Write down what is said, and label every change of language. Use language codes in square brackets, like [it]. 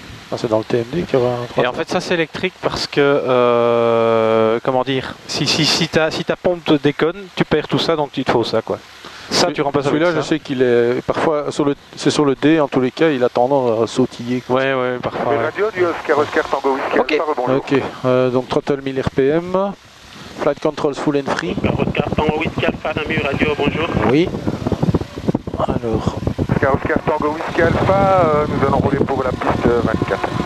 [fr] Ah, c'est dans le TMD qu'il y aura un troisième. Et en fait ça c'est électrique parce que, comment dire, si ta pompe te déconne, tu perds tout ça donc il te faut ça quoi. Ça tu remplaces avec ça. Celui-là je sais qu'il est, parfois c'est sur le D en tous les cas, il a tendance à sautiller. Ouais, parfois. Ouais. Radio du Oscar Tango Whiskey, Ok. rebonjour. Ok, donc [en] throttle 1000 RPM, flight controls full and free. [fr] Oscar Tango Whiskey Alpha, Namur Radio, bonjour. Oui. Alors, Oscar Tango Whiskey Alpha, nous allons rouler pour la piste 24.